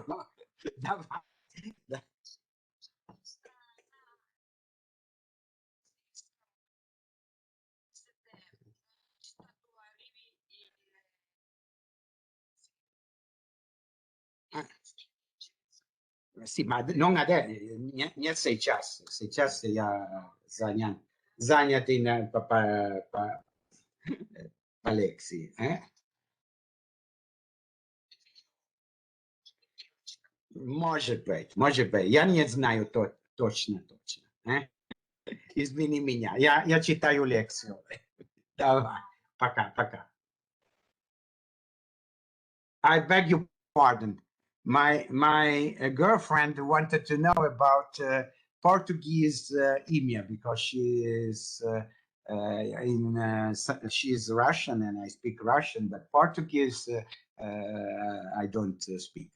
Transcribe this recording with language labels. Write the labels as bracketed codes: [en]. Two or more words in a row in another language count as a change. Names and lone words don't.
[ru] Давай. [it] Sì, ma non adesso, [ru] не сейчас. Сейчас я занят in Alexi. Может быть. Я не знаю точно. Извини меня, я читаю лекцию. Давай, пока. [en] I beg your pardon. My girlfriend wanted to know about Portuguese email because she is Russian and I speak Russian, but Portuguese I don't speak.